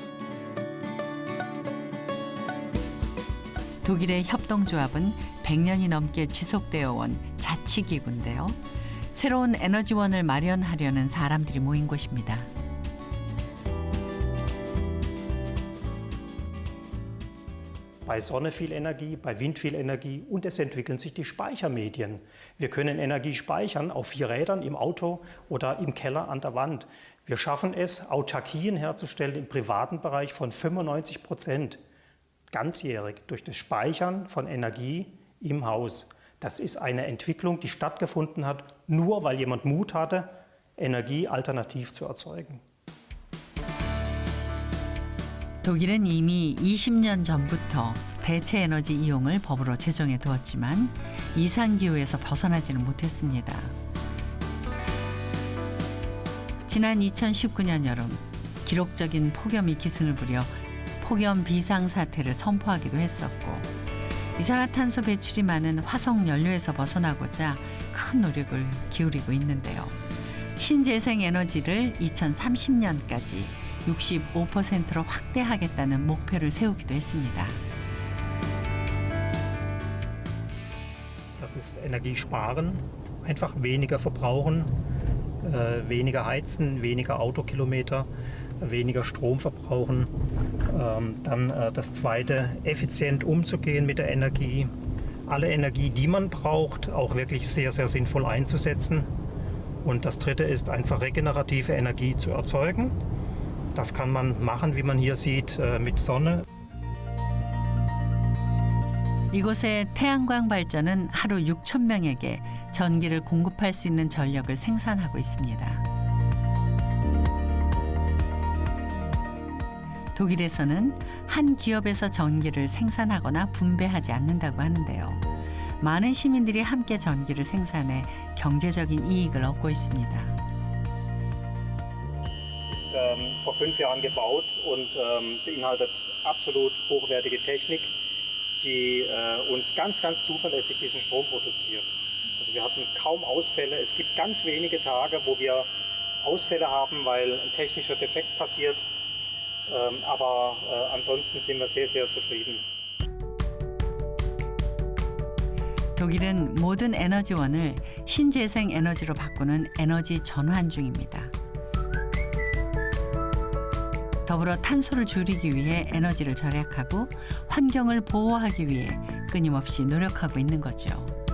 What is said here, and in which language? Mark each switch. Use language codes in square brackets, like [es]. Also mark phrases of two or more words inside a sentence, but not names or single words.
[ko] 독일의 협동조합은 100년이 넘게 지속되어 온 자치기구인데요. 새로운 에너지원을 마련하려는 사람들이 모인 곳입니다. [de] bei Sonne viel Energie, bei Wind viel Energie und es entwickeln sich die Speichermedien. Wir können Energie speichern auf 4 Rädern im Auto oder im Keller an der Wand. Wir schaffen es, Autarkien herzustellen im privaten Bereich von 95% ganzjährig durch das Speichern von Energie im Haus. Das ist eine Entwicklung, die stattgefunden hat, nur weil jemand Mut hatte, Energie alternativ zu erzeugen. [ko] 독일은 이미 20년 전부터 대체 에너지 이용을 법으로 제정해 두었지만 이상기후에서 벗어나지는 못했습니다. 지난 2019년 여름 기록적인 폭염이 기승을 부려 폭염 비상사태를 선포하기도 했었고 이산화탄소 배출이 많은 화석 연료에서 벗어나고자 큰 노력을 기울이고 있는데요. 신재생 에너지를 2030년까지 65%로 확대하겠다는 목표를 세우기도 했습니다. [de] Das ist Energiesparen, einfach weniger verbrauchen, weniger heizen, weniger Autokilometer, weniger Strom verbrauchen. Dann das Zweite, effizient umzugehen mit der Energie. Alle Energie, die man braucht, auch wirklich sehr, sehr sinnvoll einzusetzen. Und das Dritte ist einfach regenerative Energie zu erzeugen. Das kann man machen, wie man hier sieht, mit Sonne. [ko] 이곳의 태양광 발전은 하루 6,000명에게 전기를 공급할 수 있는 전력을 생산하고 있습니다. 독일에서는 한 기업에서 전기를 생산하거나 분배하지 않는다고 하는데요. 많은 시민들이 함께 전기를 생산해 경제적인 이익을 얻고 있습니다. [de] Ist vor 5 Jahren gebaut und beinhaltet absolut hochwertige Technik, die uns ganz zuverlässig diesen Strom produziert. Also wir hatten kaum Ausfälle. Es gibt ganz wenige Tage, wo wir Ausfälle haben, weil ein technischer Defekt passiert. Aber ansonsten sind wir sehr, sehr zufrieden. [ko] 독일은 모든 에너지원을 신재생 에너지로 바꾸는 에너지 전환 중입니다. 더불어 탄소를 줄이기 위해 에너지를 절약하고 환경을 보호하기 위해 끊임없이 노력하고 있는 거죠.